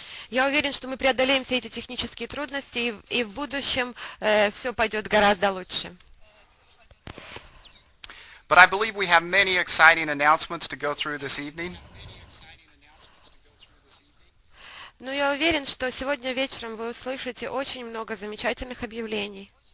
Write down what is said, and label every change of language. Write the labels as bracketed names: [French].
[Russian] Я уверен, что мы преодолеем все эти технические трудности, и в будущем все пойдет гораздо лучше. [English] But I believe we have many exciting announcements to go through this evening. [Russian] Но я уверен, что сегодня вечером вы услышите очень много замечательных объявлений.